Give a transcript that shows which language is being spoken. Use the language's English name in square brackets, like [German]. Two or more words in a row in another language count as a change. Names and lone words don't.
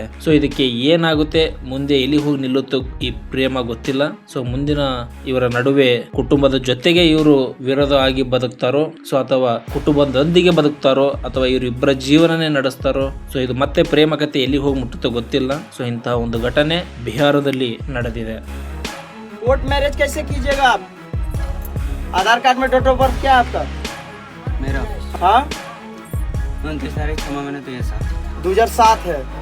[Kannada] ಸೊ ಇದಕ್ಕೆ ಏನಾಗುತ್ತೆ, ಮುಂದೆ ಎಲ್ಲಿ ಹೋಗಿ ನಿಲ್ಲುತ್ತೋ ಈ ಪ್ರೇಮ ಗೊತ್ತಿಲ್ಲ. ಸೊ ಮುಂದಿನ ಇವರ ನಡುವೆ ಕುಟುಂಬದ ಜೊತೆಗೆ ಇವರು ವಿರೋಧ ಆಗಿ ಬದುಕ್ತಾರೋ, ಸೊ ಅಥವಾ ಕುಟುಂಬದೊಂದಿಗೆ ಬದುಕ್ತಾರೋ, ಅಥವಾ ಇವರಿಬ್ಬರ ಜೀವನನೇ ನಡೆಸ್ತಾರೋ. ಸೊ ಇದು ಮತ್ತೆ ಪ್ರೇಮ ಕಥೆ ಎಲ್ಲಿ ಹೋಗಿ ಮುಟ್ಟುತ್ತೋ ಗೊತ್ತಿಲ್ಲ. ಸೊ ಇಂತಹ ಒಂದು ಘಟನೆ ಬಿಹಾರದಲ್ಲಿ ನಡೆದಿದೆ. [English] court marriage [Hindi] कैसे कीजिएगा आप? [English] Aadhaar card [Hindi] में [English] date of birth [Hindi] क्या है आपका? मेरा हाँ 29 तारीख 6 महीने 2007 2007 है।